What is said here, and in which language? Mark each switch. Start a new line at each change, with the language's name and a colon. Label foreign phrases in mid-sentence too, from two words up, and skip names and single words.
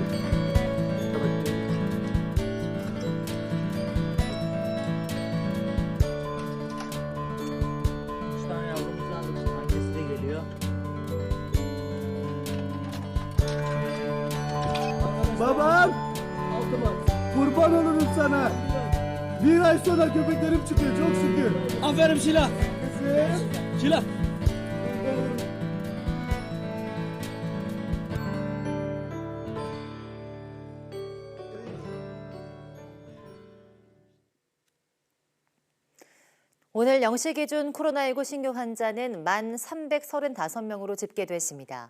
Turkish: Evet. 3 tane yavrumuz aldık. Annesi de geliyor. Babam, Altı bak. kurban olurum sana. Bir ay sonra köpeklerim çıkıyor çok şükür. Aferin Şila. Şila.
Korean: 오늘 0시 기준 코로나19 신규 환자는 1,335명으로 집계됐습니다.